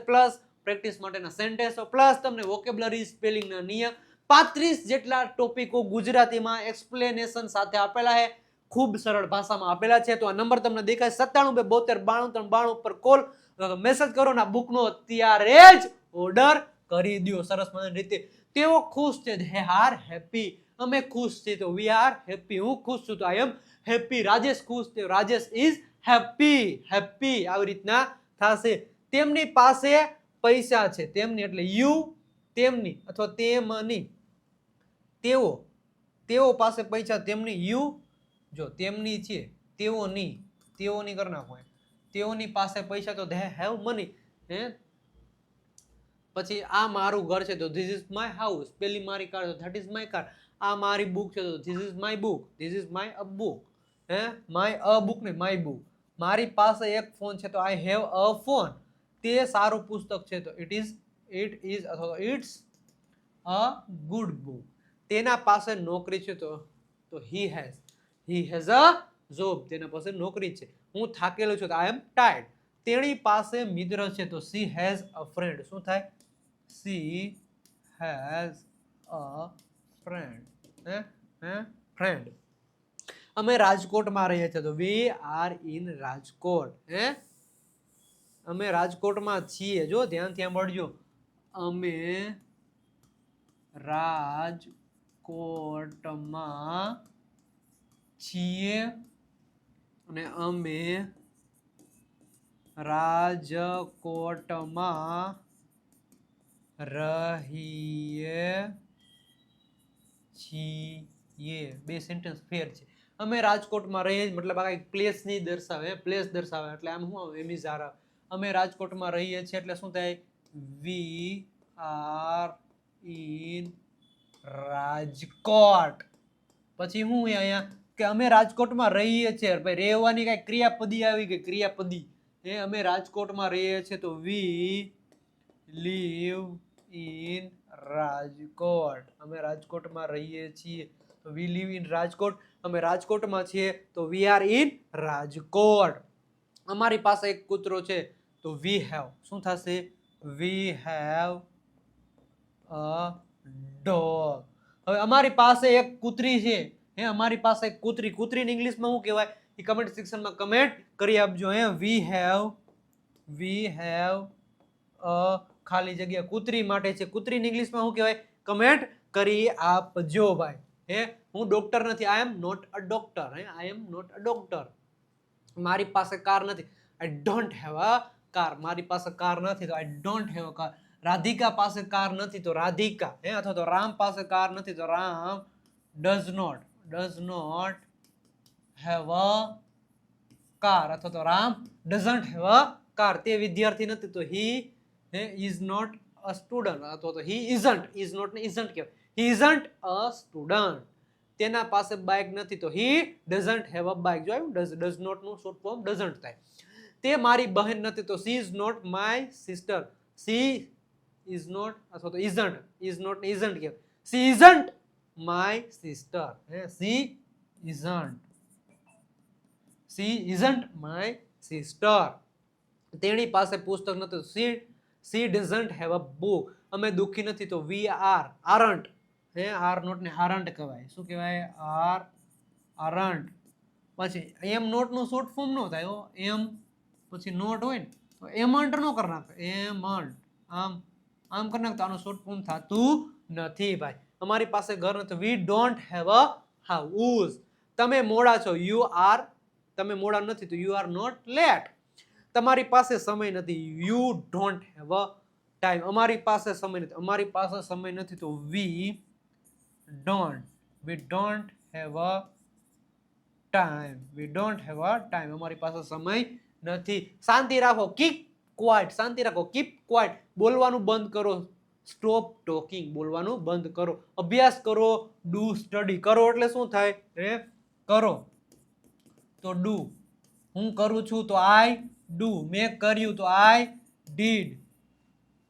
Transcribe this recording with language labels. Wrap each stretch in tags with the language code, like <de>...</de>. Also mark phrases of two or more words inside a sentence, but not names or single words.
<gu>પ્લસ પ્રેક્ટિસ માટેના સેન્ટેન્સો, પ્લસ તમને વોકેબ્યુલરી, સ્પેલિંગના નિયમ, 35 જેટલા ટોપિકો ગુજરાતીમાં એક્સપ્લેનેશન સાથે આપેલા છે. ખૂબ સરળ ભાષામાં આપેલા છે. તો આ નંબર તમને દેખાય 97 272 93 92 પર કોલ મેસેજ કરો ને આ બુકનો અત્યારે જ ઓર્ડર કરી દો. સરસ મજાની રીતે. તેઓ ખુશ છે,</gu> <en>they are happy.</en> <gu>અમે ખુશ છીએ તો</gu> <en>we are happy.</en> <gu>હું ખુશ છું તો</gu> <en>I am happy.</en> <gu>રાજેશ ખુશ છે, રાજેશ</gu> <en>is happy.</en> <gu>happy આવી રીતના થશે. તેમની પાસે પૈસા છે, તેમની એટલે યુ, તેમની અથવા તેમની. તેઓ પાસે પૈસા, તેમની યુ, જો તેમની છે, તેઓની કરી નાખો. તેઓની પાસે પૈસા તો</gu> <en>they have money.</en> <gu>હે પછી આ મારું ઘર છે તો</gu> <en>this is my house.</en> <gu>પેલી મારી કાર તો</gu> <en>that is my car.</en> <gu>આ મારી બુક છે તો</gu> <en>this is my book. this is my a book. હે my a book ને my book.</en> <gu>મારી પાસે એક ફોન છે તો</gu> <en>I have a phone.</en> <gu>તે સારું પુસ્તક છે તો</gu> <en>it is</en> <gu>અથવા</gu> <en>it's a good book.</en> <gu>તેના પાસે નોકરી છે તો</gu> <en>he has a job.</en> <gu>તેના પાસે નોકરી છે. હું થાકેલો છું તો</gu> <en>I am tired.</en> <gu>તેણી પાસે મિત્ર છે તો</gu> <en>she has a friend.</en> <gu>શું થાય?</gu> <en>she has a friend. friend.</en> <gu>અમે રાજકોટમાં રહીએ છીએ તો</gu> <en>we are in</en> <gu>રાજકોટ. અમે રાજકોટમાં છીએ. જો ધ્યાનથી સાંભળજો. અમે રાજકોટમાં છીએ અને અમે રાજકોટમાં રહીએ છીએ. બે સેન્ટેન્સ ફેર છે. અમે રાજકોટમાં રહીએ મતલબ આ પ્લેસ નહીં દર્શાવે, પ્લેસ દર્શાવે એટલે આમ શું આવે? એમિઝાર આવે. અમે રાજકોટમાં રહીએ છીએ એટલે શું થાય?</gu> <en>we are in રાજકોટ.</en> <gu>પછી હું અહીંયા કે અમે રાજકોટમાં રહીએ છીએ, ભાઈ રહેવાની કઈ ક્રિયાપદી આવી ગઈ, ક્રિયાપદી. અમે રાજકોટમાં રહીએ છીએ તો</gu> <en>we live in</en> <gu>રાજકોટ. અમે રાજકોટમાં રહીએ છીએ તો</gu> <en>we live in</en> <gu>રાજકોટ. અમે રાજકોટમાં છીએ તો</gu> <en>we are in</en> <gu>રાજકોટ. અમારી પાસે એક કૂતરો છે તો</gu> <en>we have.</en> <gu>શું થશે?</gu> <en>we have a dog.</en> <gu>હવે અમારી પાસે એક કૂતરી છે. અમારી પાસે એક કૂતરીને ઇંગ્લિશમાં શું કહેવાય? એ કમેન્ટ સેક્શનમાં કમેન્ટ કરી આપજો.</gu> <en>we have a</en> <gu>ખાલી જગ્યા કૂતરી માટે છે. કૂતરીને ઇંગ્લિશમાં શું કહેવાય? કમેન્ટ કરી આપજો ભાઈ. હું ડોક્ટર નથી.</gu> <en>I am not a doctor. I am not a doctor.</en> <gu>મારી પાસે કાર નથી.</gu> <en>I don't have a car.</en> <gu>મારી પાસે કાર નથી તો</gu> <en>I don't have a car.</en> <gu>રાધિકા પાસે કાર નથી તો રાધિકા. અથવા તો રામ પાસે કાર નથી તો રામ</gu> <en>does not have a car.</en> <gu>અથવા તો</gu> <en>રામ doesn't have a car.</en> <gu>તે વિદ્યાર્થી નથી તો</gu> <en>he is not a student.</en> <gu>અથવા તો</gu> <en>he isn't કહેવાય. he isn't a student.</en> <gu>તેના પાસે બાઇક નથી તો</gu> <en>he doesn't have a bike.</en> <gu>જો આવ્યું?</gu> <en>does not</en> <gu>નું શોર્ટ ફોર્મ doesn't થાય. તે મારી બહેન નથી તો</gu> <en>she is not my sister. she is not</en> <gu>અથવા તો</gu> <en>isn't કહેવાય. she isn't my sister. she isn't my sister.</en> <gu>તેણી પાસે પુસ્તક નથી.</gu> <en>she doesn't have a book.</en> <gu>અમે દુઃખી નથી તો</gu> <en>we aren't. are not</en> <gu>ને aren't કહેવાય. શું કહેવાય? aren't. પછી</gu> <en>am not</en> <gu>નું શોર્ટ ફોર્મ નો થાય. એમ પછી નોટ હોય ને તો એમન્ટ નો કરી નાખે. એમન્ટ આમ કરી નાખતો આનું શોર્ટ ફોર્મ થતું નથી ભાઈ. અમારી પાસે ઘર નથી.</gu> <en>we don't have a house.</en> <gu>તમે મોડા છો. તમે મોડા નથી તો</gu> <en>you are not late.</en> <gu>તમારી પાસે સમય નથી.</gu> <en>you don't have a time.</en> <gu>અમારી પાસે સમય નથી તો</gu> <en>we don't have a time.</en> <gu>અમારી પાસે સમય નથી. શાંતિ રાખો.</gu> <en>keep quiet.</en> <gu>શાંતિ રાખો.</gu> <en>keep quiet.</en> <gu>બોલવાનું બંધ કરો.</gu> <en>stop talking.</en> <gu>બોલવાનું બંધ કરો. અભ્યાસ કરો.</gu> <en>do study.</en> <gu>કરો એટલે શું થાય? કરો તો ડુ. હું કરું છું તો</gu> <en>I do.</en> <gu>મેં કર્યું તો</gu> <en>I did.</en>